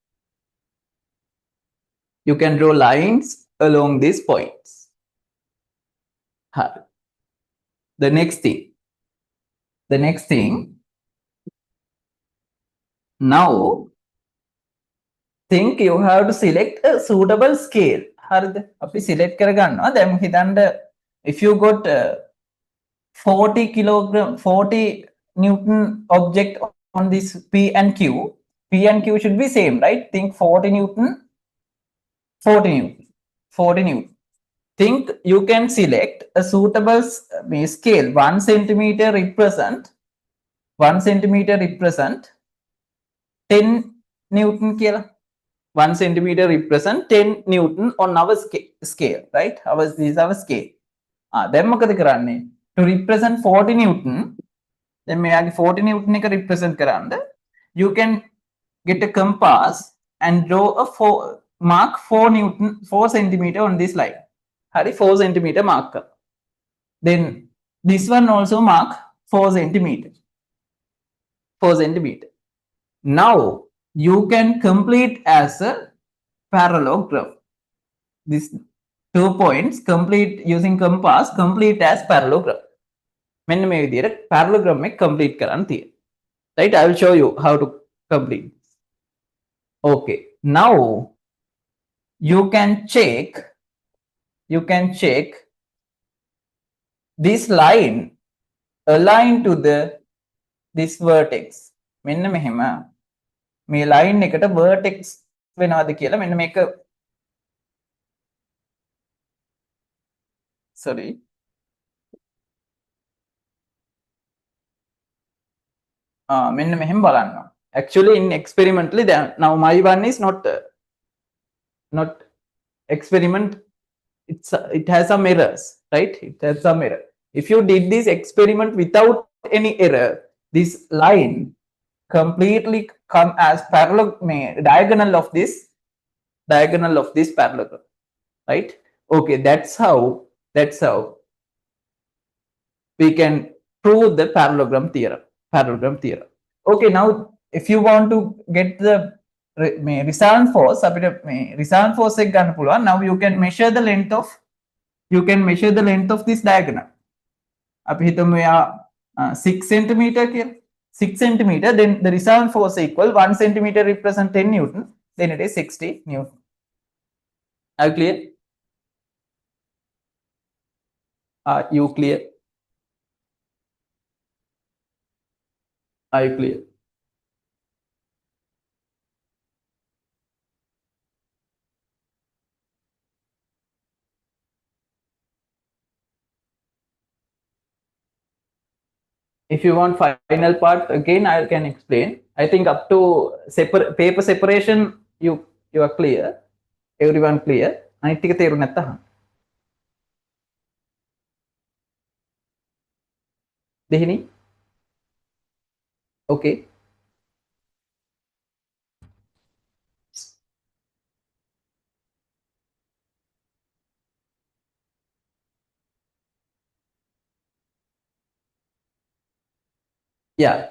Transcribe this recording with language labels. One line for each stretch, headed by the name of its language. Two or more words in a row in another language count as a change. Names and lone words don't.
English: You can draw lines along these points. The next thing, now think you have to select a suitable scale.
Sinhala: හරිද? අපි select කරගන්නවා. දැන් හිතන්න
English: if you got 40 kilogram 40 Newton object on this P and Q should be same, right? Think 40 Newton. Think you can select a suitable scale. 1 centimeter represent 10 Newton කියලා. 1 centimeter represent 10 Newton on our scale, right? This is our scale.
Sinhala: දැන් මොකද කරන්නේ?
English: To represent 40 Newton, then
Sinhala: මෙයාගේ 40 Newton එක represent කරන්න,
English: you can get a compass and draw a mark 4 centimeter on this line. Hari 4 centimeter mark. Then this one also mark 4 centimeter. Now you can complete as a parallelogram. These 2 points complete using compass, complete as parallelogram.
Sinhala: මෙන්න මේ විදිහට parallelogram එක complete කරන්න තියෙනවා.
English: Right? I will show you how to complete. Okay. Now you can check this line aligned to this vertex.
Sinhala: මෙන්න මෙහෙම මේ line එකට vertex වෙනවද කියලා මෙන්න මේක sorry මෙන්න මෙහෙම බලන්න.
English: Actually in experimentally now my one is not experiment. It has some errors, right? It has some error. If you did this experiment without any error, this line completely come as diagonal of this parallelogram, right? Okay, that's how we can prove the parallelogram theorem. Okay, now if you want to get the result force result force
Sinhala: එක ගන්න පුළුවන්.
English: Now you can measure the length of this diagonal.
Sinhala: අපි හිතමු එයා 6 centimeter කියලා.
English: 6 centimeter, then the result force equal 1 centimeter represent 10 Newton, then it is 60 Newton. Are you clear? Are you clear? Are you clear? If you want final part again, I can explain. I think up to paper separation, you are clear. Everyone clear?
Sinhala: අනිත් ටික තේරුම් නැත්තහම. දෙහිනි?
English: Okay. Yeah.